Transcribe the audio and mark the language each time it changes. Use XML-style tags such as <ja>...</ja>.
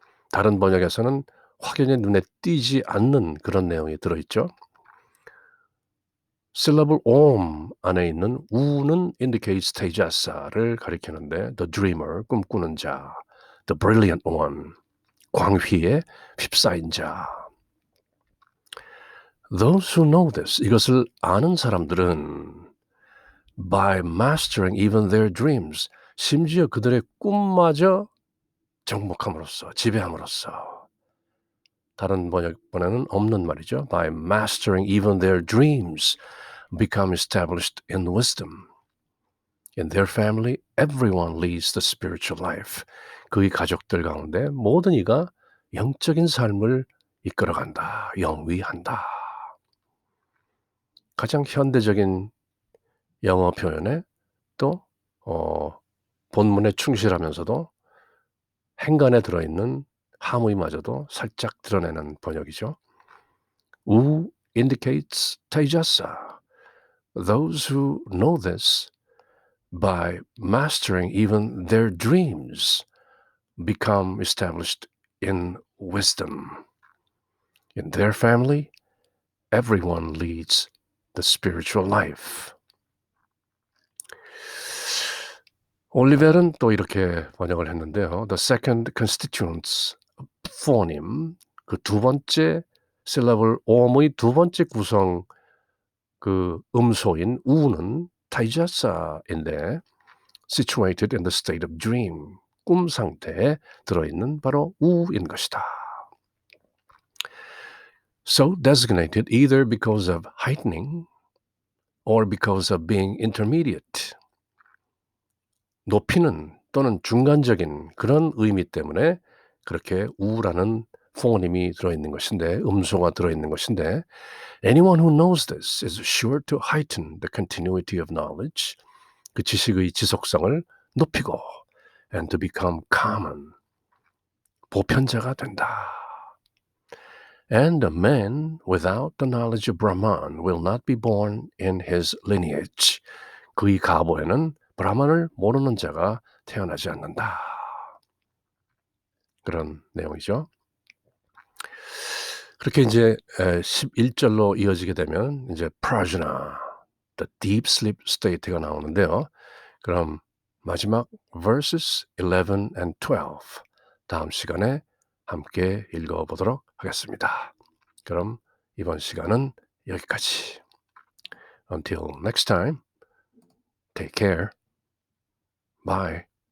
<ko>다른 번역에서는 확연히 눈에 띄지 않는 그런 내용이 들어있죠.</ko> <en>syllable om</en> <ko>안에 있는 우는</ko> <en>indicates</en> <ko>tejasa를 가리키는데</ko> <en>the dreamer,</en> <ko>꿈꾸는 자,</ko> <en>the brilliant one,</en> <ko>광휘에 휩싸인 자.</ko> <en>Those who know this,</en> <ko>이것을 아는 사람들은</ko> <en>by mastering even their dreams,</en> <ko>심지어 그들의 꿈마저 정복함으로써, 지배함으로써. 다른 번역본에는 없는 말이죠.</ko> <en>By mastering even their dreams, become established in wisdom. In their family, everyone leads the spiritual life.</en> <ko>그의 가족들 가운데 모든 이가 영적인 삶을 이끌어간다, 영위한다. 가장 현대적인 영어 표현에 또 본문에 충실하면서도 행간에 들어있는 함의마저도 살짝 드러내는 번역이죠.</ko> <en>Who indicates Tejasa. Those who know this by mastering even their dreams become established in wisdom. In their family, everyone leads the spiritual life.</en> <ko>올리벨은 또 이렇게 번역을 했는데요.</ko> <en>The second constituents phoneme,</en> <ko>그 두 번째</ko> <en>syllable om</en> <ko>의 두 번째 구성 그 음소인 우는 타이자사인데</ko> <en>situated in the state of dream,</en> <ko>꿈 상태에 들어있는 바로 우인 것이다.</ko> <en>So designated either because of heightening or because of being intermediate.</en> <ko>높이는 또는 중간적인 그런 의미 때문에 그렇게 우라는 포니미 들어있는 것인데, 음소가 들어있는 것인데,</ko> <en>anyone who knows this is sure to heighten the continuity of knowledge,</en> <ko>그 지식의 지속성을 높이고,</ko> <en>and to become common,</en> <ko>보편자가 된다.</ko> <en>And a man without the knowledge of Brahman will not be born in his lineage.</en> <ko>그의 가보에는 브라만을 모르는 자가 태어나지 않는다. 그런 내용이죠. 그렇게 이제 11절로 이어지게 되면 이제 prajna,</ko> <en>the deep sleep state</en> <ko>가 나오는데요. 그럼 마지막</ko> <en>verses 11 and 12</en> <ko>다음 시간에 함께 읽어보도록 하겠습니다. 그럼 이번 시간은 여기까지.</ko> <en>Until next time, take care. Bye.</en>